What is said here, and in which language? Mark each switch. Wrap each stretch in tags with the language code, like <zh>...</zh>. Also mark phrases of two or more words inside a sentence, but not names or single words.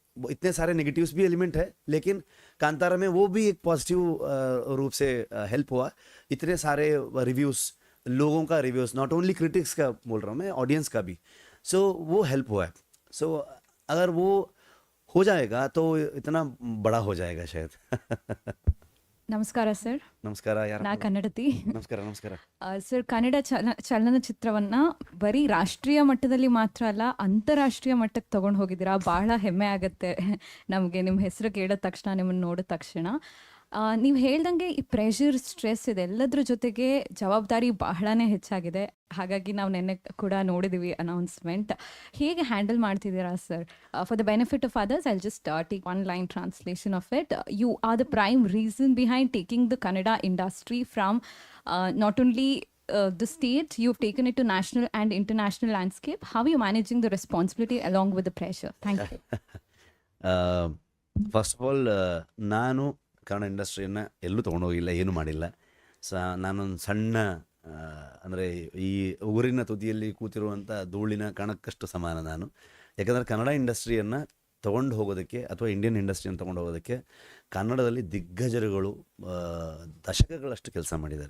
<hi>वो इतने सारे नेगेटिव्स भी एलिमेंट है, लेकिन कांतारा में वो भी एक पॉजिटिव रूप से हेल्प हुआ। इतने सारे रिव्यूज़, लोगों का रिव्यूज़,</hi> <en>not only critics</en> <hi>का बोल रहा हूँ मैं, ऑडियंस का भी। सो वो हेल्प हुआ है। सो अगर वो हो जाएगा तो इतना बड़ा हो जाएगा शायद।</hi> <kn>ನಮಸ್ಕಾರ ಸರ್. ನಮಸ್ಕಾರ, ಯಾರು? ನಾ ಕನ್ನಡತಿ. ನಮಸ್ಕಾರ ನಮಸ್ಕಾರ. ಸರ್, ಕನ್ನಡ ಚಲನಚಿತ್ರವನ್ನು ಬರೀ ರಾಷ್ಟ್ರೀಯ ಮಟ್ಟದಲ್ಲಿ ಮಾತ್ರ ಅಲ್ಲ, ಅಂತಾರಾಷ್ಟ್ರೀಯ ಮಟ್ಟಕ್ಕೆ ತೊಗೊಂಡು ಹೋಗಿದ್ದೀರಾ. ಭಾಳ ಹೆಮ್ಮೆ ಆಗುತ್ತೆ ನಮಗೆ ನಿಮ್ಮ ಹೆಸರು ಕೇಳಿದ ತಕ್ಷಣ, ನಿಮ್ಮನ್ನು ನೋಡಿದ ತಕ್ಷಣ. ನೀವು ಹೇಳ್ದಂಗೆ ಈ</kn> <en>pressure, stress</en> <kn>ಇದೆಲ್ಲದ್ರ ಜೊತೆಗೆ ಜವಾಬ್ದಾರಿ ಬಹಳನೇ ಹೆಚ್ಚಾಗಿದೆ. ಹಾಗಾಗಿ ನಾವು ನೆನ್ನೆ ಕೂಡ ನೋಡಿದ್ದೀವಿ ಅನೌನ್ಸ್ಮೆಂಟ್. ಹೇಗೆ ಹ್ಯಾಂಡಲ್ ಮಾಡ್ತಿದ್ದೀರಾ ಸರ್?</kn> <en>For the benefit of others, I just take one line translation of it. You are the prime reason behind taking the Kannada industry from not only the state, you've taken it to national and international landscape. How are you managing the responsibility along with the pressure? Thank you. first of all,</en> <kn>ನಾನು ಕನ್ನಡ ಇಂಡಸ್ಟ್ರಿಯನ್ನು ಎಲ್ಲೂ ತೊಗೊಂಡೋಗಿಲ್ಲ, ಏನೂ ಮಾಡಿಲ್ಲ. ನಾನೊಂದು ಸಣ್ಣ ಅಂದರೆ ಈ ಊರಿನ ತುದಿಯಲ್ಲಿ ಕೂತಿರುವಂಥ ಧೂಳಿನ ಕಣಕ್ಕಷ್ಟು ಸಮಾನ ನಾನು. ಯಾಕಂದರೆ ಕನ್ನಡ ಇಂಡಸ್ಟ್ರಿಯನ್ನು ತೊಗೊಂಡು ಹೋಗೋದಕ್ಕೆ ಅಥವಾ ಇಂಡಿಯನ್ ಇಂಡಸ್ಟ್ರಿಯನ್ನು ತೊಗೊಂಡು ಹೋಗೋದಕ್ಕೆ ಕನ್ನಡದಲ್ಲಿ ದಿಗ್ಗಜರುಗಳು ದಶಕಗಳಷ್ಟು ಕೆಲಸ ಮಾಡಿದ್ದಾರೆ.</kn>